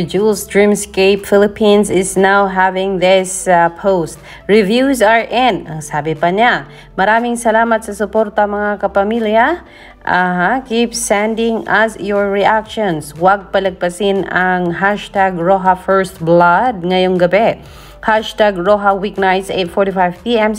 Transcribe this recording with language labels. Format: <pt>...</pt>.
<en>Jules Dreamscape Philippines is now having this post. Reviews are in.</en> <tl>Ang sabi pa niya, maraming salamat sa suporta mga kapamilya.</tl> <en>Keep sending us your reactions.</en> <tl>Huwag palagpasin ang hashtag Roja First Blood ngayong gabi.</tl> <en>Hashtag Roja Weeknights 8:45 p.m.</en>